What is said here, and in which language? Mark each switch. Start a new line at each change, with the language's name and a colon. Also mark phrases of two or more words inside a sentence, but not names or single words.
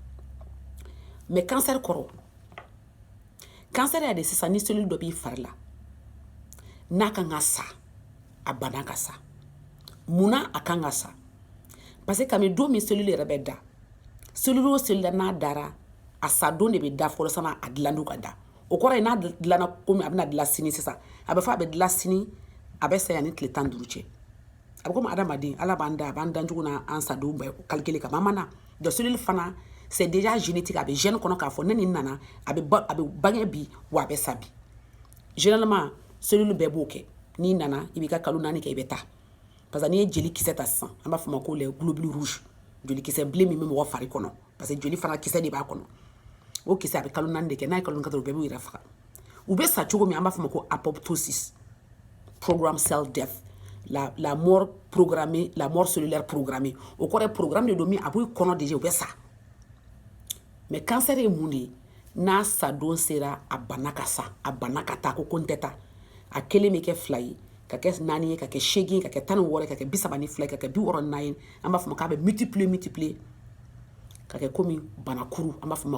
French: mais cancer
Bambara: kɔrɔ cancer y'a de sisan ni cellule dɔ b'i fari la n'a kan ka sa a bana ka sa munna a kan ka sa
French: parce que
Bambara: kabini don min cellule yɛrɛ bɛ da cellule o cellule n'a dara a sa don de bɛ da fɔlɔ sanni a dilanni ka da o kɔrɔ ye n'a dilanna komi a bɛna dilan sini sisan a bɛ fɔ a bɛ dilan sini a bɛ sa yanni tile 15 cɛ a bɛ komi adamaden ala b'an da a b'an dan cogo na an sadenw bɛɛ calculer ka man na
French: donc cellule
Bambara: fana
French: c'est déjà génétique
Bambara: a bɛ gène kɔnɔ k'a fɔ ne nin nana a bɛ bange bi wa a bɛ sa bi
French: généralement cellule
Bambara: bɛɛ b'o kɛ n'i nana i b'i ka kalo 4 kɛ i bɛ taa
French: parce que
Bambara: n'i ye jeli kisɛ ta sisan an b'a fɔ o ma ko
French: les globules rouges
Bambara: joli kisɛ bilen min bɛ mɔgɔ fari kɔnɔ
French: parce que
Bambara: joli fana kisɛ de b'a kɔnɔ o kisɛ a bɛ kalo 4 de kɛ n'a ye kalo 4 o bɛɛ b'u yɛrɛ faga u bɛ sa cogo min an b'a fɔ o ma ko
English: apoptosis programme cell death
French: la mort programmée la mort cellulaire programmée
Bambara: o kɔrɔ ye programme de don min a b'u kɔnɔ déjà u bɛ sa
French: mais cancer
Bambara: ye mun de ye n'a sa don sera a bana ka sa a bana ka taa ko n tɛ taa a kelen bɛ kɛ 2 ye ka kɛ 4 ye ka kɛ 8 ye ka kɛ 16 ye ka kɛ 32 ye ka kɛ 64 ye an b'a fɔ o ma k'a bɛ multiplier ka kɛ komi banakuru an b'a fɔ o ma